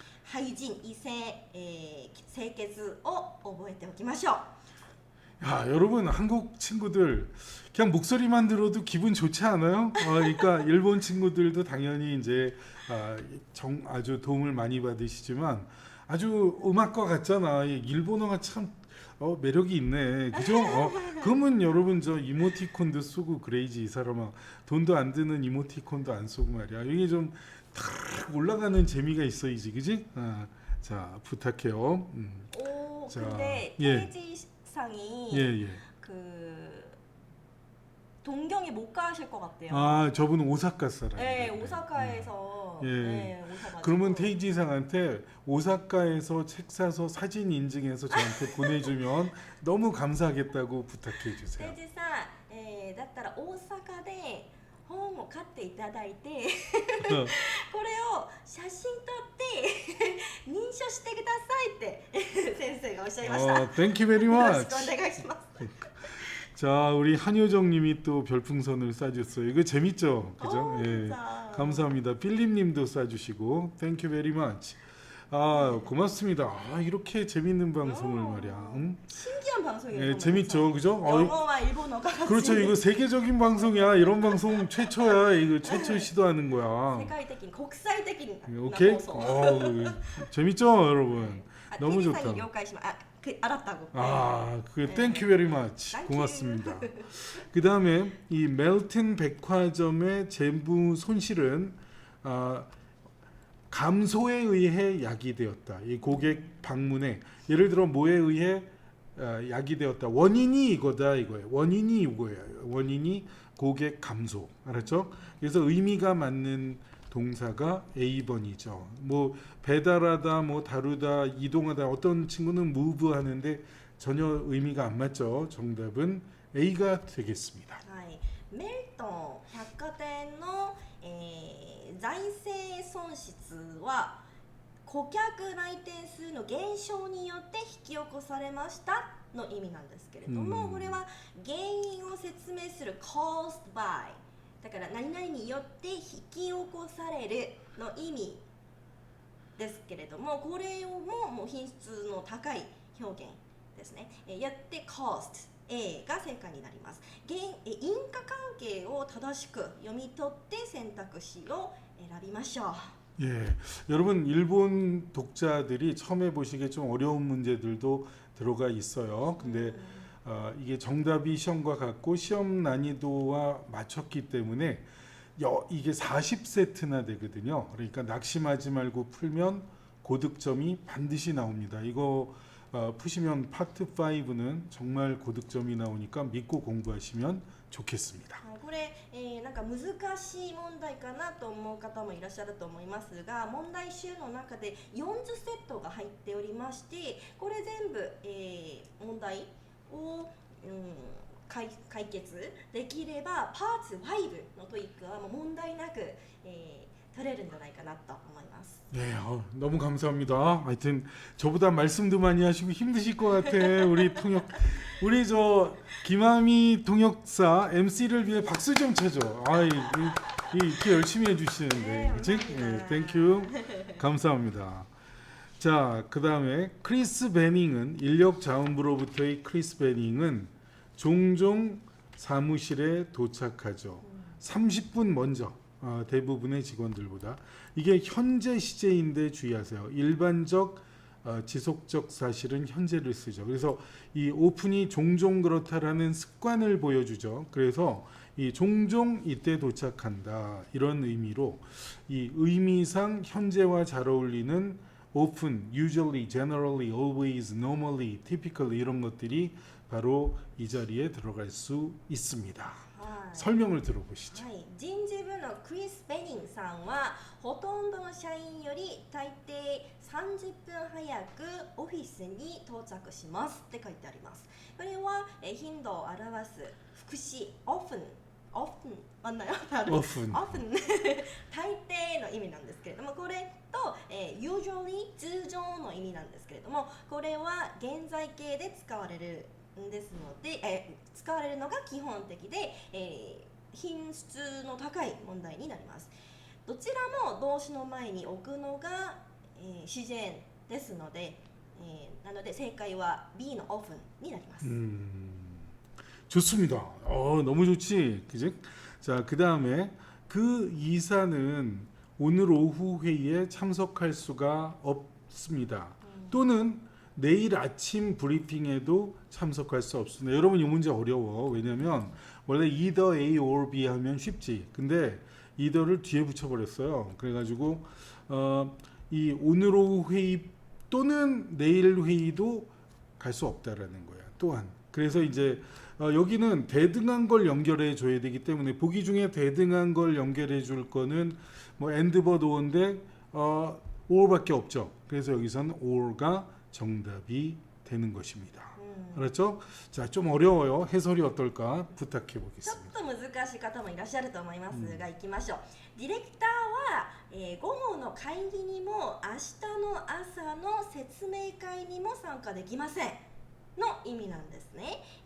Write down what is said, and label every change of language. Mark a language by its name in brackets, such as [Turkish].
[Japanese] ハイジン異性、清潔を覚えておきましょう。 [Korean] 야, 여러분 한국 친구들 그냥 목소리만 들어도 기분 좋지 않아요? 그러니까 일본 친구들도 당연히 이제 아주 도움을 많이 받으시지만 아주 음악과 같잖아. 이 일본어가 참 매력이 있네. 그죠? 그러면 여러분 저 이모티콘도 쓰고 그래야지 이 사람아. 돈도 안 드는 이모티콘도 안 쓰고 말이야. 이게 좀 탁 올라가는 재미가 있어야지. 그지? 자, 부탁해요. 오, 자, 근데 예. 테이지상이 예. 그 동경에 못 가실 것 같대요. 아, 저분은 오사카 사람. 네, 오사카에서 예. 네, 오셔가지고. 그러면 테이지상한테 오사카에서 책 사서 사진 인증해서 저한테 보내주면 너무 감사하겠다고 부탁해 주세요. [Japanese] テイジさん、だったら大阪で本を買っていただいてこれを写真撮って認証してくださいって先生がおっしゃいました。 [English] Thank you very [Japanese] よろ [English] much. [Japanese] しくお願いします。 [Korean] 자, 우리 한효정님이 또 별풍선을 쏴줬어요. 이거 재밌죠, 그죠? 오, 예, 진짜. 감사합니다. 필립님도 쏴주시고, [English] Thank you very much. [Korean] 고맙습니다. 이렇게 재밌는 방송을 말이야. 응? 신기한 방송이에요. 예, 재밌죠, 그죠? 영어와 일본어가 같이. 그렇죠. 이거 세계적인 방송이야. 이런 방송 최초야. 이거 최초 시도하는 거야. [Japanese] 世界的に国際的な [English] 오케이? [Japanese] 放送。 [Korean] 재밌죠, 여러분? 너무 [Japanese] テイジさん [Korean] 좋다. [Japanese] に了解します。 [Korean] 알았다고. [English] 그 thank you very much. Thank [Korean] 고맙습니다. 그 다음에 이 멜튼 백화점의 재무 손실은 감소에 의해 야기되었다. 이 고객 방문에 예를 들어 뭐에 의해 야기되었다. 원인이 이거다 이거예요. 원인이 이거예요. 원인이 고객 감소. 알았죠? 그래서 의미가 맞는 동사가 A번이죠. 뭐 배달하다, 뭐 다루다, 이동하다. 어떤 친구는 move 하는데 전혀 의미가 안 맞죠. 정답은 A가 되겠습니다. [Japanese] はい、メルトン百貨店の、財政損失は顧客来店数の減少によって引き起こされましたの意味なんですけれども、これは原因を説明する caused by だから何々によって引き起こされるの意味ですけれども、これをもう品質の高い表現ですね。やって caused A が正解になります。因果関係を正しく読み取って選択肢を選びましょう。 [Korean] 예, 여러분 일본 독자들이 처음에 보시기에 좀 어려운 문제들도 들어가 있어요. 근데 이게 정답이 시험과 같고 시험 난이도와 맞췄기 때문에 이게 40세트나 되거든요. 그러니까 낙심하지 말고 풀면 고득점이 반드시 나옵니다. 이거 푸시면 파트 5는 정말 고득점이 나오니까 믿고 공부하시면 좋겠습니다. [Japanese] これ、なんか難しい問題かなと思う方もいらっしゃると思いますが、問題集の中で40セットが入っておりまして、これ全部、問題を、解決できればパーツ5のトイックはもう問題なく、取れるんじゃないかなと思います。 [Korean] 네, 너무 감사합니다. 하여튼 저보다 말씀도 많이 하시고 힘드실 것 같아. 우리 저 김아미 통역사 MC를 위해 박수 좀 쳐줘. 이렇게 열심히 해주시는데, 네, 그치? 감사합니다. 땡큐. 감사합니다. 자, 그 다음에 크리스 베닝은 인력자원부로부터의 크리스 베닝은 종종 사무실에 도착하죠. 30분 먼저. 대부분의 직원들보다. 이게 현재 시제인데 주의하세요. 일반적 지속적 사실은 현재를 쓰죠. 그래서 이 오픈이 종종 그렇다라는 습관을 보여주죠. 그래서 이 종종 이때 도착한다 이런 의미로 이 의미상 현재와 잘 어울리는 [English] open, usually, generally, always, normally, typically [Korean] 이런 것들이 바로 이 자리에 들어갈 수 있습니다. [Japanese] はい [Korean] 설명을 들어보시죠. [Japanese] はい、人事部のクリス・ベニンさんはほとんどの社員より大抵30分早くオフィスに到着しますって書いてあります。これは頻度を表す副詞 often [Korean] 맞나요 [English] often. [Japanese] often 大抵の意味なんですけれども、これと、usually 通常の意味なんですけれども、これは現在形で使われるですので、使われるのが基本的で、品質の高い問題になります。どちらも動詞の前に置くのが、自然ですので、なので正解は B の often になります。 [Korean] 좋습니다. 너무 좋지, 그지? 자, 그 다음에 그 이사는 오늘 오후 회의에 참석할 수가 없습니다. 또는 내일 아침 브리핑에도 참석할 수 없습니다. 여러분 이 문제 어려워. 왜냐면 원래 [English] either A or B [Korean] 하면 쉽지. 근데 either를 뒤에 붙여버렸어요. 그래가지고 이 오늘 오후 회의 또는 내일 회의도 갈 수 없다라는 거야. 또한. 그래서 이제 여기는 대등한 걸 연결해 줘야 되기 때문에 보기 중에 대등한 걸 연결해 줄 거는 뭐 and but or인데 or밖에 없죠. 그래서 여기서는 or가 정답이 되는 것입니다. 알았죠? 자, 좀 어려워요. 해설이 어떨까 부탁해 [Japanese] ちょっ [Korean] 보겠습니다. [Japanese] と難しい方もいらっしゃると思いますが、行きましょう。ディレクターは、午後の会議にも明日の朝の説明会にも参加できませんの意味なんですね。